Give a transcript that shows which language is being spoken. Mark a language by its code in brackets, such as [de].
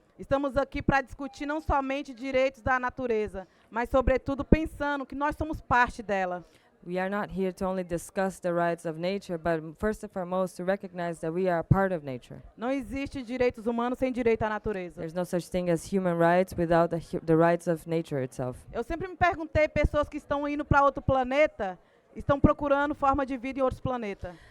[pt] Estamos aqui para discutir não somente direitos da natureza, mas, sobretudo, pensando que nós somos parte dela. [en] We are not here to only discuss the rights of nature, but first and foremost to recognize that we are a part of nature. [pt] Não existe direitos humanos sem direito à natureza. [en] There's no such thing as human rights without the rights of nature itself. [pt] Eu sempre me perguntei, pessoas que estão indo para outro planeta, estão procurando forma de vida em outros planetas.